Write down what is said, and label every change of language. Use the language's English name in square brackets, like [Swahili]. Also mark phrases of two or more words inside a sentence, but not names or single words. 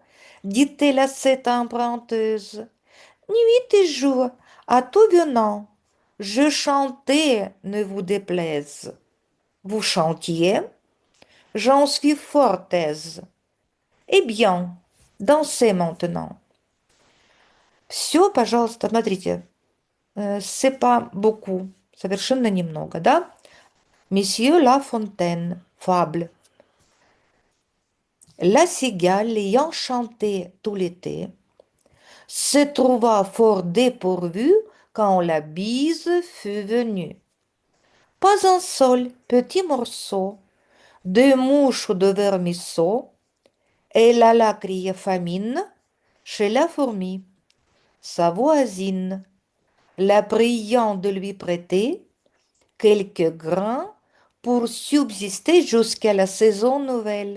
[French] Dit-elle à cette emprunteuse. Nuit et jour, à tout venant, je chantais, ne vous déplaise. Vous chantiez? J'en suis fort aise. Eh bien, dansez maintenant. [Russian] Все, пожалуйста, смотрите, [French] c'est pas beaucoup, [Russian] совершенно немного, да? [French] Monsieur La Fontaine, fable. La cigale, ayant chanté tout l'été, se trouva fort dépourvue quand la bise fut venue. Pas un seul petit morceau de mouche ou de vermisseau, elle alla crier famine chez la fourmi, sa voisine, la priant de lui prêter quelques grains pour subsister jusqu'à la saison nouvelle.